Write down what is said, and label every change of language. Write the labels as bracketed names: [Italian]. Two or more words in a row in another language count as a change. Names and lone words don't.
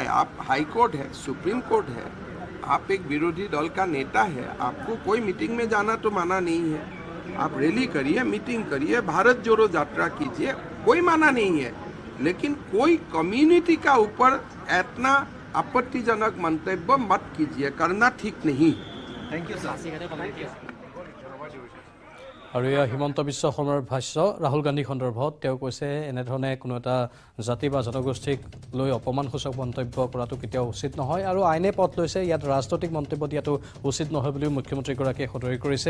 [Hindi] आप हाई कोर्ट है, सुप्रीम कोर्ट है, आप एक विरोधी दल का नेता है, आपको कोई मीटिंग में जाना तो माना नहीं है। आप रैली करिए, मीटिंग करिए, भारत जोड़ो यात्रा कीजिए, कोई माना नहीं है। लेकिन कोई कम्युनिटी का ऊपर इतना आपत्तिजनक मंतव्य मत कीजिए, करना ठीक नहीं। [English] Thank you sir. [Assamese] আৰু এয়া হিমন্ত বিশ্ব শৰ্মাৰ ভাষ্য ৰাহুল গান্ধী সন্দৰ্ভত। তেওঁ কৈছে এনেধৰণে কোনো এটা জাতি বা জনগোষ্ঠীক লৈ অপমানসূচক মন্তব্য কৰাটো কেতিয়াও উচিত নহয় আৰু আইনে পথ লৈছে, ইয়াত ৰাজনৈতিক মন্তব্য দিয়াটো উচিত নহয় বুলিও মুখ্যমন্ত্ৰীগৰাকীয়ে সদৰি কৰিছে।